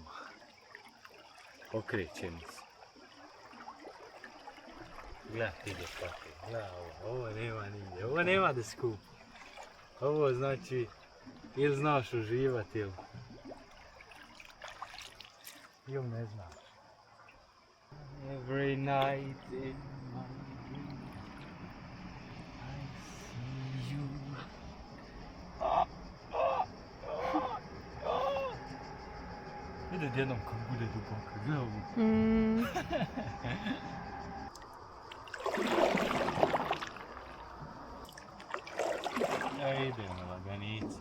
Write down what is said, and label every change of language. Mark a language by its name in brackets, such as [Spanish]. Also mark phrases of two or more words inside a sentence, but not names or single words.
[Croatian] Okrećemo se. Gledaj ti ljepote, gledaj ovo nema nigdje, ovo nema da skupi. Ovo znači, ili znaš uživati ili ne znaš. [English] Every night in my dream I see you. [Croatian] Vidi odjednom kad bude duboko, gledaj ovo. Ja idemo laganica.